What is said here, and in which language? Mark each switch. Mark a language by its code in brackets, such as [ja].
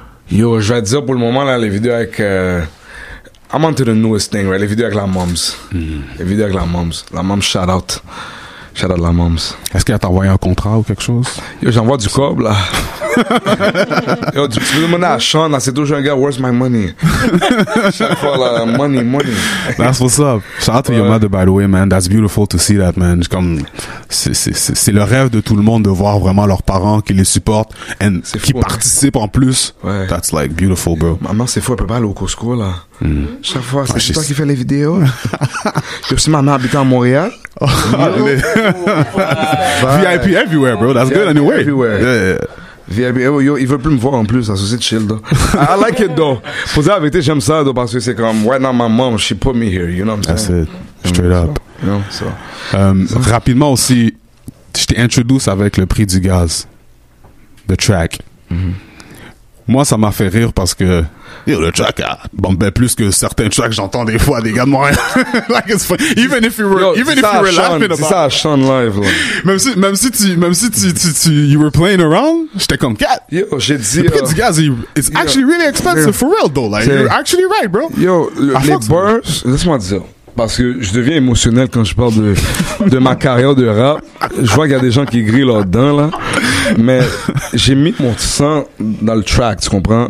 [fr] Yo, je vais te dire pour le moment, là, les vidéos avec, [en] I'm on to the newest thing, right? [fr] Les vidéos avec la moms. Les vidéos avec la moms. La moms, shout out. Shout out la moms. Est-ce qu'elle t'a envoyé un contrat ou quelque chose? Yo, j'envoie du cob, là. Yo, tu peux demander à Sean, là, c'est toujours un gars, [en] where's my money? [fr] Chaque fois, là, money. [en] That's what's up. Shout out to your mother, by the way, man. That's beautiful to see that, man. [fr] Comme, c'est le rêve de tout le monde de voir vraiment leurs parents qui les supportent et qui participent en plus. Ouais. [en] That's like beautiful, bro. [fr] Maman, c'est fou, elle peut pas aller au Costco, là. Chaque fois, c'est toi qui fais les vidéos. Puis aussi, ma mère habitait à Montréal. [en] VIP everywhere, bro. That's good anyway. Everywhere. Yeah. [fr] VIP, yo, il veut plus me voir en plus, ça c'est chill, though. [en] I like it, though. [fr] Pour dire la vérité, j'aime ça, [en] though, [fr] parce que c'est comme, [en] right now, my mom, she put me here, you know what I'm saying? That's it. Straight up. You know, so. [fr] Rapidement aussi, je t'ai introduit avec le prix du gaz. The track. Moi, ça m'a fait rire parce que le track bombait plus que certains tracks j'entends des fois des gars de Montréal. [en] Like it's funny. Even if you were laughing about. [fr] C'est ça à Sean live, là. Même si tu [en] you were playing around, [fr] j'étais comme cat. Yo, j'ai dit. Le prix du gaz, [en] it's actually really expensive for real though. Like you're actually right, bro. [fr] Yo, les bars, laisse-moi dire. Parce que je deviens émotionnel quand je parle de ma carrière de rap. Je vois qu'il y a des gens qui grillent là-dedans, là. Mais j'ai mis mon sang dans le track, tu comprends?